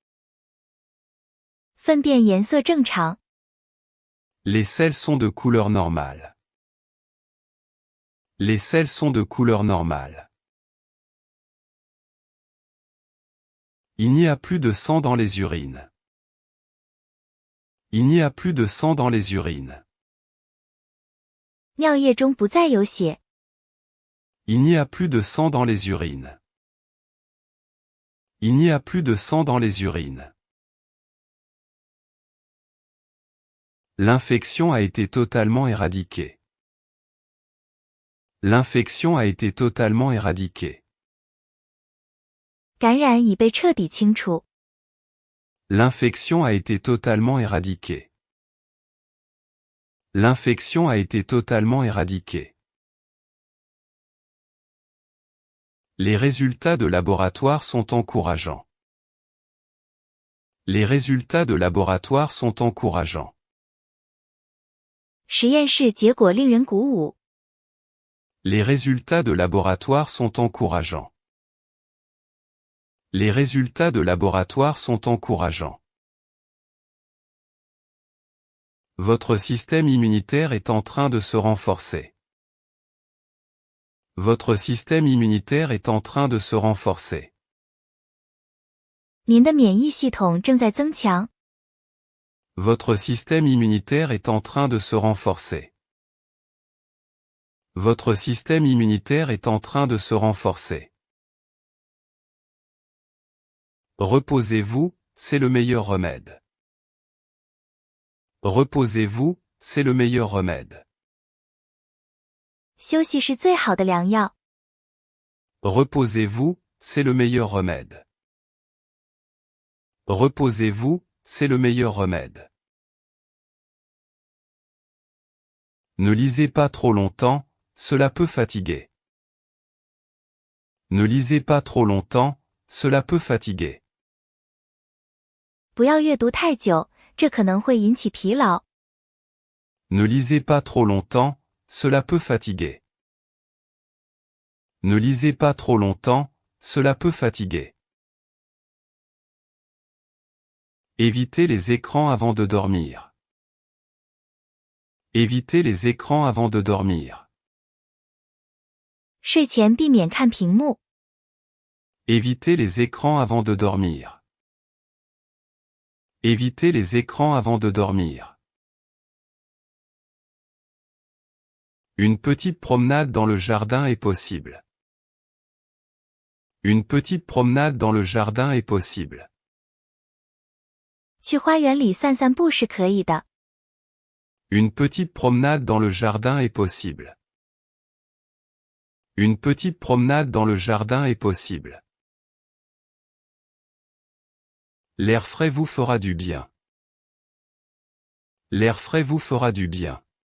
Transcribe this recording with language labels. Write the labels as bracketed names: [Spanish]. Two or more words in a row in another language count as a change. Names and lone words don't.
[Chinese] 粪便颜色正常。 [French] Les selles sont de couleur normale. Les selles sont de couleur normale. Il n'y a plus de sang dans les urines. Il n'y a plus de sang dans les urines. [Chinese] 尿液中不再有血。 [French] Il n'y a plus de sang dans les urines. Il n'y a plus de sang dans les urines. L'infection a été totalement éradiquée. L'infection a été totalement éradiquée. [Chinese] 感染已被彻底清除。 [French] L'infection a été totalement éradiquée. L'infection a été totalement éradiquée. Les résultats de laboratoire sont encourageants. Les résultats de laboratoire sont encourageants. [Chinese] 实验室结果令人鼓舞。 [French] Les résultats de laboratoire sont encourageants. Les résultats de laboratoire sont encourageants. Votre système immunitaire est en train de se renforcer. Votre système immunitaire est en train de se renforcer. [Chinese] 您的免疫系统正在增强。 [French] Votre système immunitaire est en train de se renforcer. Votre système immunitaire est en train de se renforcer. Reposez-vous, c'est le meilleur remède. Reposez-vous, c'est le meilleur remède. [Chinese] 休息是最好的良药。 [French] Reposez-vous, c'est le meilleur remède. Reposez-vous, c'est le meilleur remède. Ne lisez pas trop longtemps, cela peut fatiguer. Ne lisez pas trop longtemps, cela peut fatiguer. [Chinese] 不要阅读太久，这可能会引起疲劳。 [French] Ne lisez pas trop longtemps, cela peut fatiguer. Ne lisez pas trop longtemps, cela peut fatiguer. Évitez les écrans avant de dormir. Évitez les écrans avant de dormir. [Chinese] 睡前避免看屏幕。 [French] Évitez les écrans avant de dormir. Évitez les écrans avant de dormir. Une petite promenade dans le jardin est possible. Une petite promenade dans le jardin est possible. [Chinese] 去花园里散散步是可以的。 [French] Une petite promenade dans le jardin est possible. Une petite promenade dans le jardin est possible. L'air frais vous fera du bien. L'air frais vous fera du bien.